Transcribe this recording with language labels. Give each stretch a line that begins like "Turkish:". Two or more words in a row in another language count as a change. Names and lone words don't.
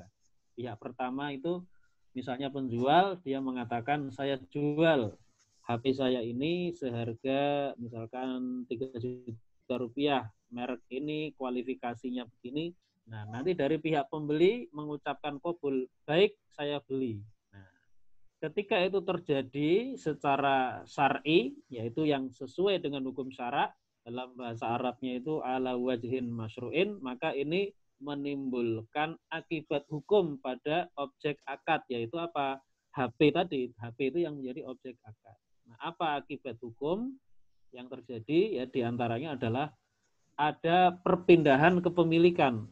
Indonesian: Pihak pertama itu misalnya penjual, dia mengatakan saya jual HP saya ini seharga misalkan 3 juta rupiah, merek ini, kualifikasinya begini. Nah, nanti dari pihak pembeli mengucapkan qabul, baik, saya beli. Nah, ketika itu terjadi secara syar'i, yaitu yang sesuai dengan hukum syarak, dalam bahasa Arabnya itu
Arabic: على وجه مشروع,
Indonesian: maka ini menimbulkan akibat hukum pada objek akad, yaitu apa? HP tadi, HP itu yang menjadi objek akad. Nah, apa akibat hukum yang terjadi? Ya, diantaranya adalah ada perpindahan kepemilikan.